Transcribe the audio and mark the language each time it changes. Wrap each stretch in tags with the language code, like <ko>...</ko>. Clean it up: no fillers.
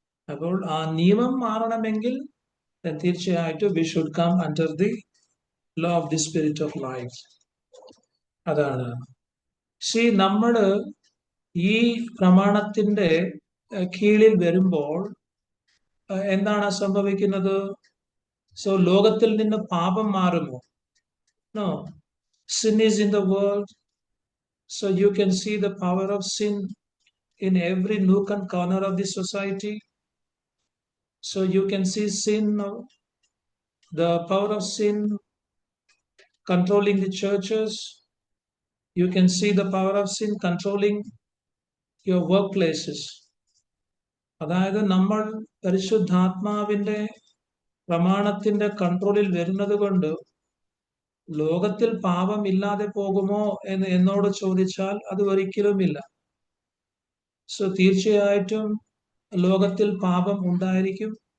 <ml>അപ്പോൾ ആ നിയമം മാറണമെങ്കിൽ തീർച്ചയായിട്ടും</ml> <en>We should come under the law of the spirit of life.</en> <ml>അതാണ് നമ്മള് ഈ പ്രമാണത്തിന്റെ കീഴിൽ വരുമ്പോൾ എന്താണ് സംഭവിക്കുന്നത്? സോ ലോകത്തിൽ നിന്ന് പാപം മാറുമോ? No.</ml> <en>Sin is in the world, so you can see the power of sin in every nook and corner of the society. So you can see sin, the power of sin controlling the churches. You can see the power of sin controlling your workplaces.</en> <ml>അതായത് നമ്മൾ പരിശുദ്ധാത്മാവിന്റെ പ്രമാണത്തിന്റെ കൺട്രോളിൽ വരുന്നത് കൊണ്ട് ലോകത്തിൽ പാപം ഇല്ലാതെ പോകുമോ എന്ന് എന്നോട് ചോദിച്ചാൽ അത് ഒരിക്കലുമില്ല. സോ തീർച്ചയായിട്ടും ലോകത്തിൽ പാപം ഉണ്ടായിരിക്കും.</ml>